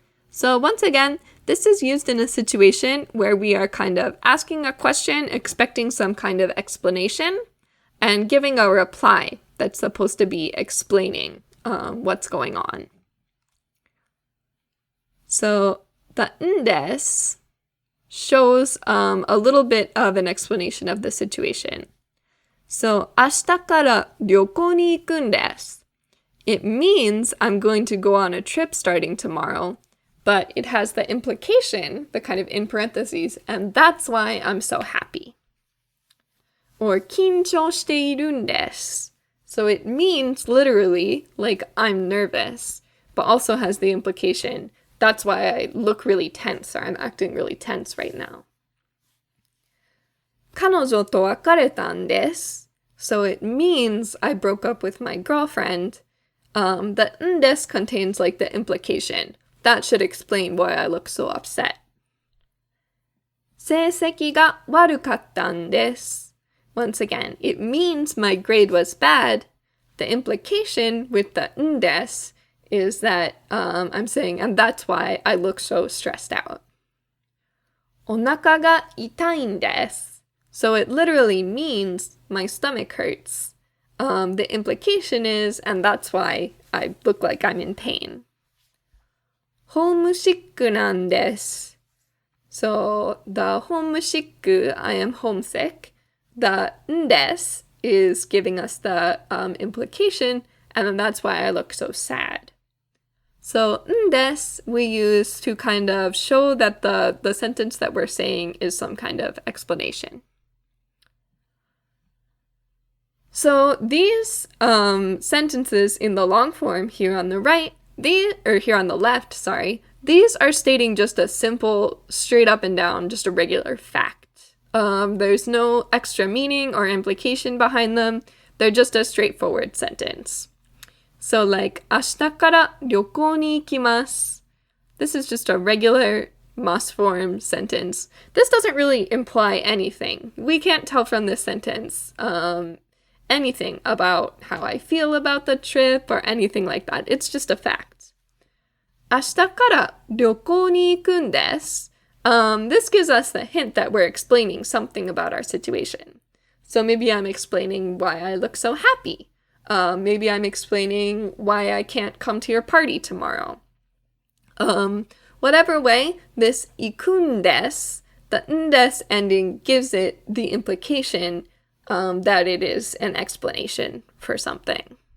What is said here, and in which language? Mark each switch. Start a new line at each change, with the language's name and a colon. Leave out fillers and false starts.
English: So once again, this is used in a situation where we are kind of asking a question, expecting some kind of explanation, and giving a reply that's supposed to be explaining what's going on. So the ndes shows a little bit of an explanation of the situation.
Japanese: So 明日から旅行に行くんです.
English: It means I'm going to go on a trip starting tomorrow, but it has the implication, the kind of in parentheses, and that's why I'm so happy.
Japanese: Or 緊張しているんです.
English: So it means literally like I'm nervous, but also has the implication that's why I look really tense or I'm acting really tense right now.
Japanese: 彼女と別れたんです.
English: So it means I broke up with my girlfriend. The んです contains like the implication. That should explain why I look so upset.
Japanese: 成績が悪かったんです.
English: Once again, it means my grade was bad. The implication with the んです is that I'm saying, and that's why I look so stressed out.
Japanese: お腹が痛いんです.
English: So it literally means my stomach hurts. The implication is, and that's why I look like I'm in pain.
Japanese: ホームシックなんです.
English: So the homesick, I am homesick. The んです is giving us the implication, and then that's why I look so sad. So んです we use to kind of show that the sentence that we're saying is some kind of explanation. So these sentences in the long form here on the right, here on the left, sorry, these are stating just a simple, straight up and down, just a regular fact. There's no extra meaning or implication behind them. They're just a straightforward sentence.
Japanese: So like, 明日から旅行に行きます.
English: This is just a regular must form sentence. This doesn't really imply anything. We can't tell from this sentence anything about how I feel about the trip or anything like that. It's just a fact.
Japanese: 明日から旅行に行くんです.
English: This gives us the hint that we're explaining something about our situation. So maybe I'm explaining why I look so happy. Maybe I'm explaining why I can't come to your party tomorrow. Whatever way, this 行くんです, the んです ending gives it the implication that it is an explanation for something.